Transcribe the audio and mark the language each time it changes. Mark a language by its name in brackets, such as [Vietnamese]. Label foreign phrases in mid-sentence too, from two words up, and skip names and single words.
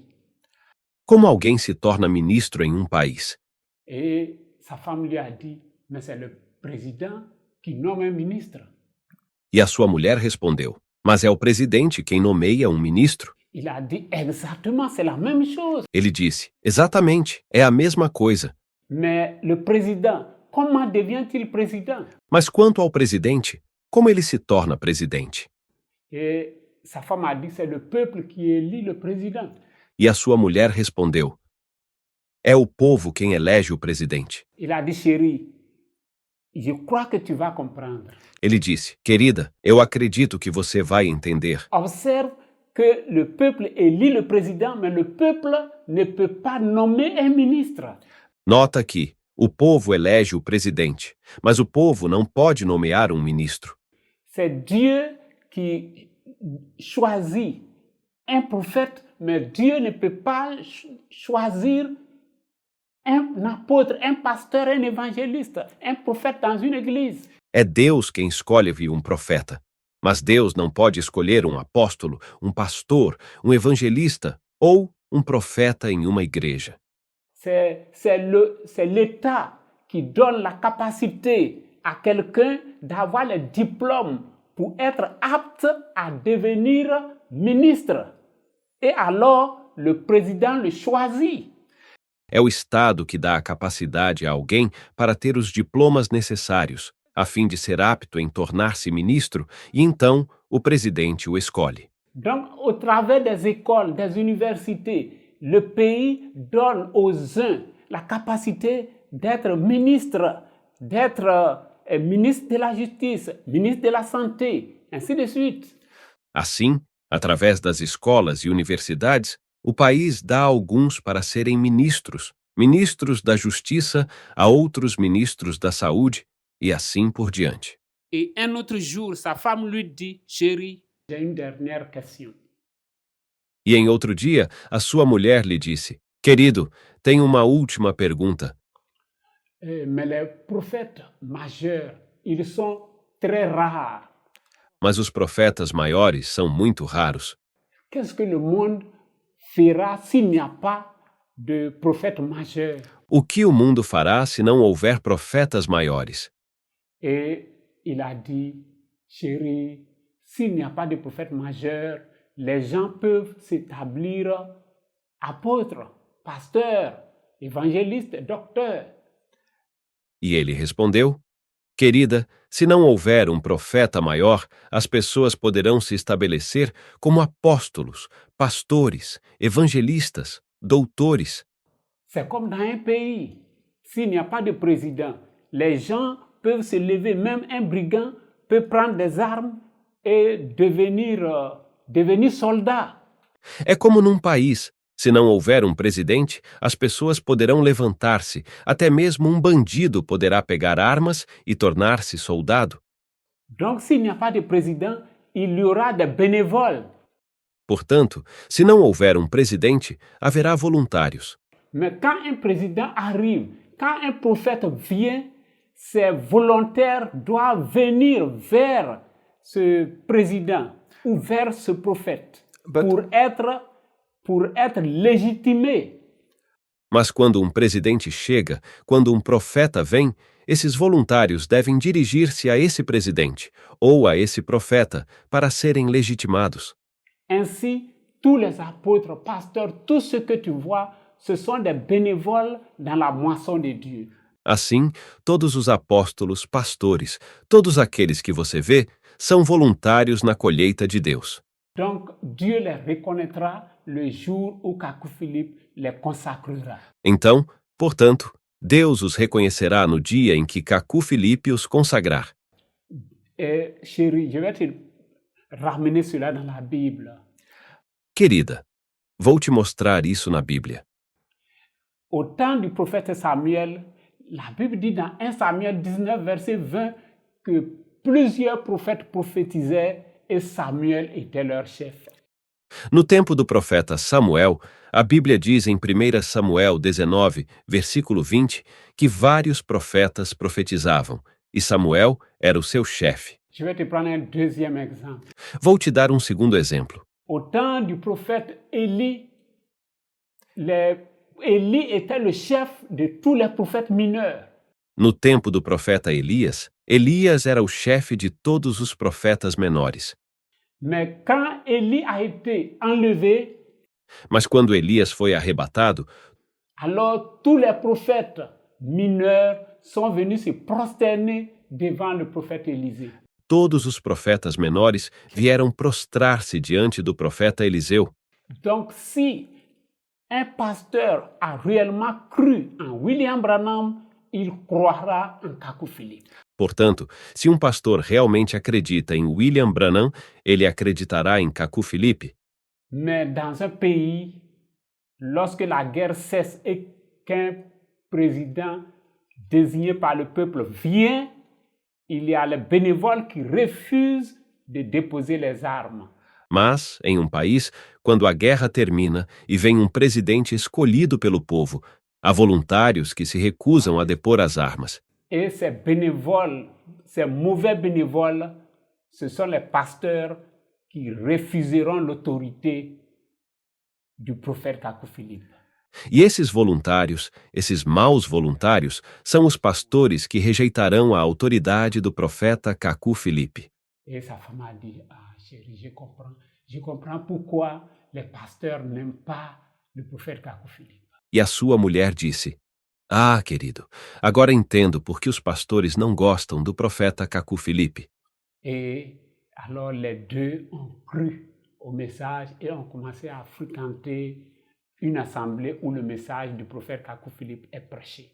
[Portuguese] Como alguém se torna ministro em um país? [French] Et sa femme lui a dit, mais c'est le président qui nomme un ministre. [Portuguese] E a sua mulher respondeu: Mas é o presidente quem nomeia um ministro. [French] Il a dit, exactement, c'est la même chose. [Portuguese] Ele disse: Exatamente, é a mesma coisa. [French] Mais le président, comment devient-il président? [Portuguese] Mas quanto ao presidente, como ele se torna presidente? [French] Et sa femme a dit, c'est le peuple qui élit le président. [Portuguese] E a sua mulher respondeu: É o povo quem elege o presidente. [French] Il a dit, chérie, je crois que tu vas comprendre. [Portuguese] Ele disse: Querida, eu acredito que você vai entender. [French] Observe que le peuple élit le président, mais le peuple ne peut pas nommer un ministre. [Portuguese] Nota que o povo elege o presidente, mas o povo não pode nomear um ministro. [French] C'est Dieu qui choisit un prophète, mais Dieu ne peut pas choisir un apôtre, un pasteur, un évangéliste, un prophète dans une église. [Portuguese] É Deus quem escolhe um profeta. Mas Deus não pode escolher um apóstolo, um pastor, um evangelista ou um profeta em uma igreja. [French] C'est l'État qui donne la capacité à quelqu'un d'avoir le diplôme pour être apte à devenir ministre. Et alors, le président le choisit. [Portuguese] É o Estado que dá a capacidade a alguém para ter os diplomas necessários, a fim de ser apto em tornar-se ministro, e então o presidente o escolhe. [French] Donc, au travers des écoles, des universités, le pays donne aux uns la capacité d'être ministre, d'être ministre de la justice, ministre de la santé, ainsi de suite. [Portuguese] Assim, através das escolas e universidades, o país dá a alguns para serem ministros, ministros da justiça, a outros ministros da saúde, e assim por diante. [French] Et un autre jour, sa femme lui dit, chérie, j'ai une dernière question. [Portuguese] E em outro dia, a sua mulher lhe disse: Querido, tenho uma última pergunta. [French] Mais les prophètes majeurs, ils sont très rares. [Portuguese] Mas os profetas maiores são muito raros. [French] Qu'est-ce que le monde fera s'il n'y a pas de prophètes majeurs? [Portuguese] O que o mundo fará se não houver profetas maiores? [French] Et il a dit, chérie, s'il n'y a pas de prophète majeur, les gens peuvent s'établir apôtres, pasteurs, évangélistes, docteurs. [Portuguese] E ele respondeu: Querida, se não houver um profeta maior, as pessoas poderão se estabelecer como apóstolos, pastores, evangelistas, doutores. [French] C'est comme dans un pays. S'il n'y a pas de président, les gens peuvent se lever, même un brigand peut prendre des armes et devenir soldat. [Portuguese] É como num país. Se não houver um presidente, as pessoas poderão levantar-se, até mesmo um bandido poderá pegar armas e tornar-se soldado. [French] Donc, s'il n'y a pas de président, il y aura des bénévoles. [Portuguese] Portanto, se não houver um presidente, haverá voluntários. [French] Mais quand un président arrive, quand un prophète vient, ces volontaires doivent venir vers ce président ou vers ce prophète pour être légitimés. [Portuguese] Mas quando um presidente chega, quando um profeta vem, esses voluntários devem dirigir-se a esse presidente ou a esse profeta para serem legitimados. [French] Ainsi, tous les apôtres, pasteurs, tout ce que tu vois, ce sont des bénévoles dans la moisson de Dieu. [Portuguese] Assim, todos os apóstolos, pastores, todos aqueles que você vê, são voluntários na colheita de Deus. [French] Donc, Dieu les reconnaîtra le jour où Kakou Philippe les consacrera. [Portuguese] Então, portanto, Deus os reconhecerá no dia em que Kakou Philippe os consagrar. [French] Chérie, je vais te ramener cela dans la Bible. [Portuguese] Querida, vou te mostrar isso na Bíblia. [French] Au temps du prophète Samuel, la Bible dit dans 1 Samuel 19, verset 20, que plusieurs prophètes prophétisaient et Samuel était leur chef. [Portuguese] No tempo do profeta Samuel, a Bíblia diz em 1 Samuel 19, versículo 20, que vários profetas profetizavam, e Samuel era o seu chefe. [French] Je vais te prendre un deuxième exemple. [Portuguese] Vou te dar um segundo exemplo. [French] Au temps du prophète Élie, Élie était le chef de tous les prophètes mineurs. [Portuguese] No tempo do profeta Elias, Elias era o chefe de todos os profetas menores. [French] Mais quand Élie a été enlevé, [Portuguese] Mas quando Elias foi arrebatado, [French] alors tous les prophètes mineurs sont venus se prosterner devant le prophète Élisée. [Portuguese] todos os profetas menores vieram prostrar-se diante do profeta Eliseu. [French] Donc, si un pasteur a réellement cru en William Branham, il croira en Kakou Philippe. [Portuguese] Portanto, se um pastor realmente acredita em William Branham, ele acreditará em Kaku Filipe. [French] Mais dans un pays, lorsque la guerre cesse et qu'un président désigné par le peuple vient, il y a les bénévoles qui refusent de déposer les armes. [Portuguese] Mas, em um país, quando a guerra termina e vem um presidente escolhido pelo povo, há voluntários que se recusam a depor as armas. [French] Et ces bénévoles, ces mauvais bénévoles, ce sont les pasteurs qui refuseront l'autorité du prophète Kakou Philippe. [Portuguese] E esses voluntários, esses maus voluntários, são os pastores que rejeitarão a autoridade do profeta Kaku Filipe. [French] Et sa femme a dit, ah chérie, je comprends pourquoi les pasteurs n'aiment pas le prophète Kakou Philippe. [Portuguese] E a sua mulher disse: Ah, querido, agora entendo por que os pastores não gostam do profeta Kaku Filipe. [French] Et alors les deux ont cru au message et ont commencé à fréquenter une assemblée où le message du prophète Kakou Philippe est prêché.